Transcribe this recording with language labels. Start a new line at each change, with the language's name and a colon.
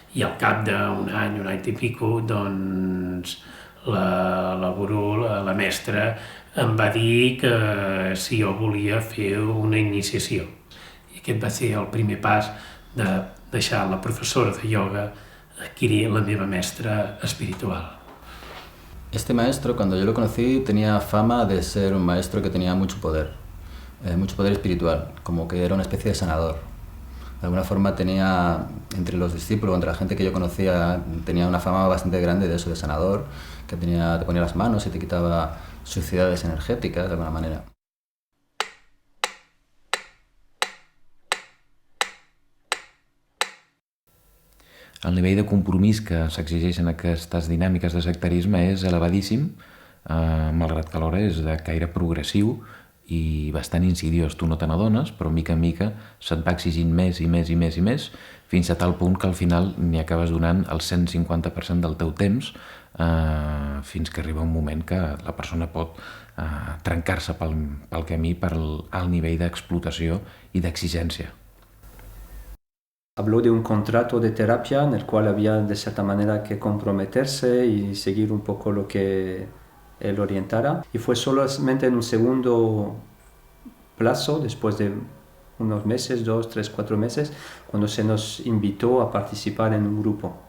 Catalan: I al cap d'un any i pico, doncs, la gurú, la mestra, em va dir que si jo volia fer una iniciació. I aquest va ser el primer pas de deixar la professora de ioga adquirir la meva mestra espiritual.
Spanish: Este maestro, cuando yo lo conocí, tenía fama de ser un maestro que tenía mucho poder espiritual, como que era una especie de sanador. De alguna forma tenía, entre los discípulos, entre la gente que yo conocía, tenía una fama bastante grande de eso, de sanador, que te ponía las manos y te quitaba suciedades energéticas, de alguna manera.
Catalan: El nivell de compromís que s'exigeixen aquestes dinàmiques de sectarisme és elevadíssim, malgrat que alhora és de caire progressiu i bastant insidiós. Tu no te n'adones, però mica en mica se't va exigint més i més i més i més, fins a tal punt que al final n'hi acabes donant el 150% del teu temps, fins que arriba un moment que la persona pot trencar-se pel camí per al nivell d'explotació i d'exigència.
Spanish: Habló de un contrato de terapia en el cual había de cierta manera que comprometerse y seguir un poco lo que él orientara. Y fue solamente en un segundo plazo, después de unos meses, 2, 3, 4 meses, cuando se nos invitó a participar en un grupo.